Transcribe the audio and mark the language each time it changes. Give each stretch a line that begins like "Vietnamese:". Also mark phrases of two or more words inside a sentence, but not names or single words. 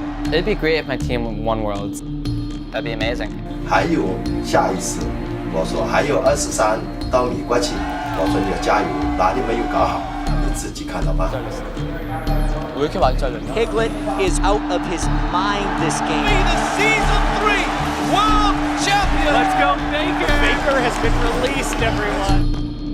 English: It'd be great if my team won Worlds. That'd be amazing.
Chinese: 还有下一次，我说还有23到美国去，我说你要加油，哪里没有搞好，你自己看到吧。
Korean: 왜 이렇게 많이 잘렸냐?
English: Piglet is out of his mind this game. The season 3 world champion. Let's go, Baker. Baker has been released, everyone.